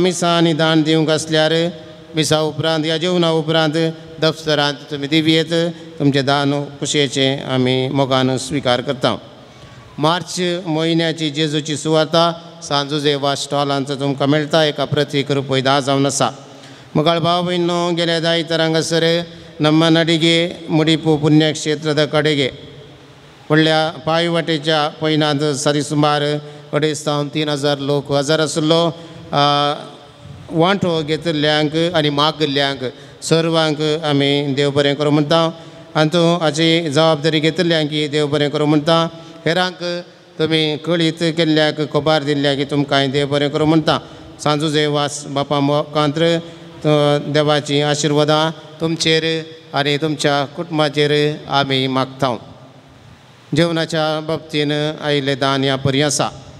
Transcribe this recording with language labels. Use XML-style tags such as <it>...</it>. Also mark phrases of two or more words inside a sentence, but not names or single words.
<kok>मिसां आनी दान दिवंक आसल्यार मिसा उपरांत या जेवणा उपरांत दफ्तरांत तुमी दिवयेत तुमचें दान कुशेचें आमी मोगान स्विकार करता मार्च म्हयन्याची जेजूची सुवाता सांजुजे वा स्टॉलांत तुमकां मेळटा एका प्रतीक रुपये 10 जावन आसा मोगाळ भाव भयणो गेल्या 10 तरांगासर</kok> <kn>ನಮ್ಮ ನಡಿಗೆ ಮುಡಿಪು ಪುಣ್ಯಕ್ಷೇತ್ರದ ಕಡೆಗೆ</kn> <kok>व्हडल्या पांयवाटेच्या पयनांत सरीसुमार 2,500-3,000 लोक हजर आसलो वांटो घेतिल्ल्यांक आनी मागिल्ल्यांक सर्वांक आमी देव बरें करूं म्हणटा आनी तूं हाची जबाबदारी घेतिल्ल्यांक देव बरें करूं म्हणटा हेरांक तुमी कळीत केल्ल्याक खबर दिल्ल्याक तुमकां देव बरें करूं म्हणटा सांजुजे वास बापा मुखांत्र देवाची आशिर्वादां तुमचेर आनी तुमच्या कुटुंबाचेर आमी मागता जेवणाच्या बाबतीन आयिल्लें दान ह्या परी आसा</kok>